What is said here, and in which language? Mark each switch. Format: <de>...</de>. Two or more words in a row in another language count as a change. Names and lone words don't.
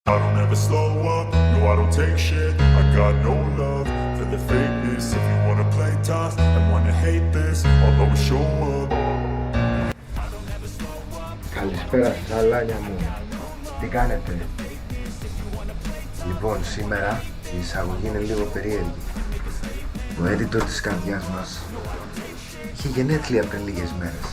<en>I don't ever slow up, no I don't take shit. I got no love for the fakeness. If you wanna play tough and wanna hate this, I'll always show up.</en> <el>Καλησπέρα σας αλάνια μου. Τι κάνετε? Λοιπόν, σήμερα η εισαγωγή είναι λίγο περίεργη. Ο editor της καρδιάς μας είχε γενέθλια πριν λίγες μέρες.</el>